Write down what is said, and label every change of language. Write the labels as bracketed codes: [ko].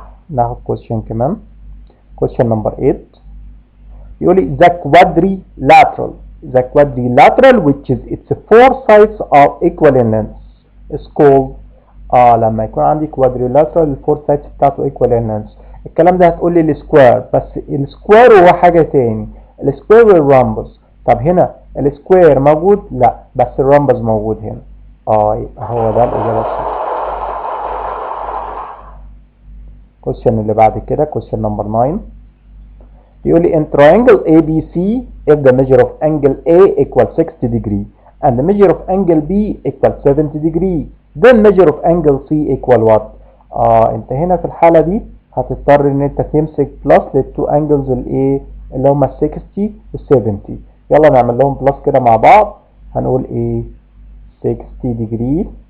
[ar] ناخد question كمان. [en] question number 8 [ar] يقول لي [en] the quadrilateral. The quadrilateral which is its 4 sides are equal in length is called. [ar] لما يكون عندي quadrilateral الفور sides بتاعته [en] equal in length. [ar] الكلام ده هتقول لي السكوير، بس السكوير هو حاجة تاني. السكوير والرامبس. طب هنا السكوير موجود؟ لا، بس الرامبس موجود هنا. يبقى هو ده الإجابة الصح. [en] question اللي بعد كده question number 9 [ar] بيقول لي [en] in triangle ABC if the measure of angle A equals 60 degree and the measure of angle B equals 70 degree then measure of angle C equal what؟ [ar] انت هنا في الحالة دي هتضطر ان انت تمسك بلس للتو انجلز الايه اللي هما 60 و [en] 70. [ar] يلا نعمل لهم بلس كده مع بعض. هنقول ايه 60 degree